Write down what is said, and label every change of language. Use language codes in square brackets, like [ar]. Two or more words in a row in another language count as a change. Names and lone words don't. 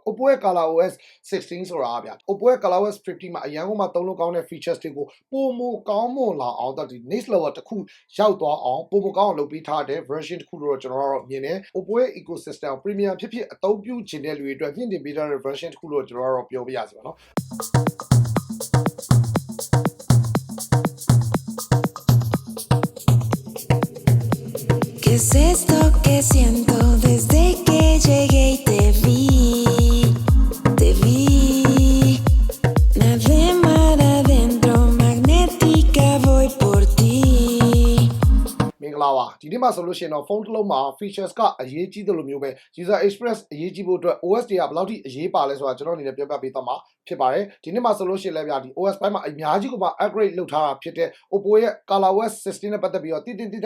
[my] Oppo ရဲ့ ColorOS 16ဆိုတာဗျာ Oppo ရဲ့ ColorOS 15မှာအရန်ကိုမှသုံးလို့ကောင်းတဲ့ features တွေကိုပိုမိုကောင်းမွန်လာအောင်တော့ဒီ [en] next level [my] တစ်ခုရောက်သွားအောင်ပိုမိုကောင်းအောင်လုပ်ပေးထားတဲ့ version တစ်ခုလို့ကျွန်တော်တို့မြင်တယ် Oppo ရဲ့ [en] ecosystem premium [my] ဖြစ်ဖြစ်အသုံးပြုချင်တဲ့လူတွေအတွက်မြင့်တင်ပေးထားတဲ့ version တစ်ခုလို့ကျွန်တော်တို့ပြောပြရစီပါနော် [es] ¿Qué es esto que siento desde que llegué y te vi? Te vi. Nadé mar adentro, magnética voy por ti. [my] မင်္ဂလာပါဒီနေ့မှာဆိုလို့ရှိရင်တော့ဖုန်းတစ်လုံးမှာ features ကအရေးကြီးတယ်လို့မျိုးပဲ [en] user experience [my] အရေးကြီးဖို့အတွက် OS တွေကဘယ်လောက်ထိအရေးပါလဲဆိုတာကျွန်တော်အနေနဲ့ပြောပြပေးသွားမှာဖြစ်ပါတယ်ဒီနေ့မှာဆိုလို့ရှိရင်လည်းဗျာဒီ OS ဘိုင်းမှာအများကြီးကိုမှ upgrade လုပ်ထားတာဖြစ်တဲ့ Oppo ရဲ့ ColorOS 16နဲ့ပတ်သက်ပြီးတော့တိတိတိုက်